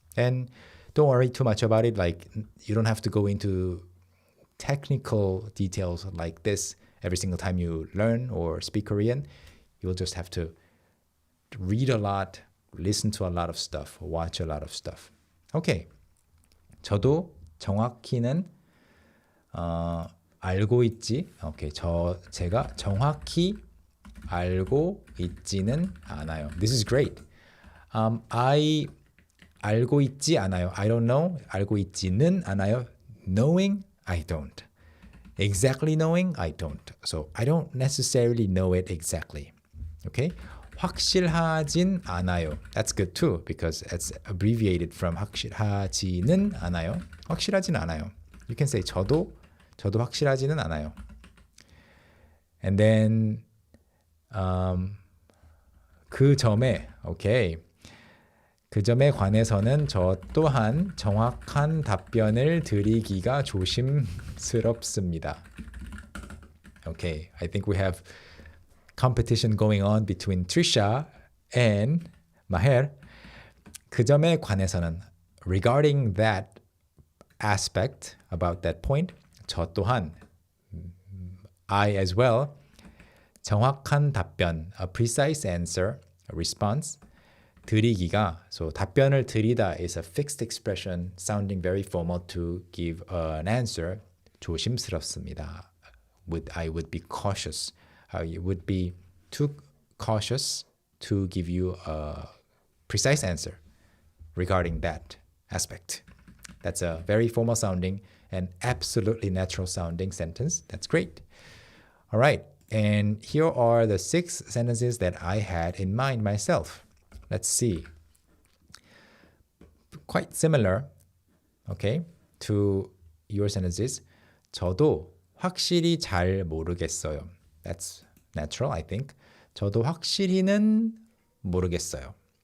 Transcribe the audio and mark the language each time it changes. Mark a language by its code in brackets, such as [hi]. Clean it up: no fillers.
[en] And don't worry too much about it. Like, you don't have to go into technical details like this every single time you learn or speak Korean. You'll just have to read a lot, listen to a lot of stuff, watch a lot of stuff. Okay. [ko] 저도 정확히는 알고 있지. [en] Okay. [ko] 제가 정확히 알고 있지는 않아요. [en] This is great. I [ko] 알고 있지 않아요. [en] I don't know. [ko] 알고 있지는 않아요. [en] Knowing, I don't. Exactly knowing, I don't. So I don't necessarily know it exactly. Okay? [ko] 확실하진 않아요. [en] That's good too because it's abbreviated from [ko] 확실하지는 않아요. 확실하진 않아요. [en] You can say [ko] 저도 확실하지는 않아요. [en] And then [ko] 그 점에, [en] okay. [ko] 그 점에 관해서는 저 또한 정확한 답변을 드리기가 조심스럽습니다. [en] Okay, I think we have competition going on between Trisha and Maher. [ko] 그 점에 관해서는 [en] regarding that aspect, about that point, [ko] 저 또한 [en] I as well [ko] 정확한 답변, [en] a precise answer, a response 드리기가, so [ko] 답변을 드리다 [en] is a fixed expression sounding very formal to give an answer. [ko] 조심스럽습니다. [en] I would be cautious. I would be too cautious to give you a precise answer regarding that aspect. That's a very formal sounding and absolutely natural sounding sentence. That's great. All right. And here are the 6 sentences that I had in mind myself. Let's see. Quite similar, okay, to your sentences. [ko] 저도 확실히 잘 모르겠어요. [en] That's natural, I think. [ko] 저도 확실히는 모르겠어요.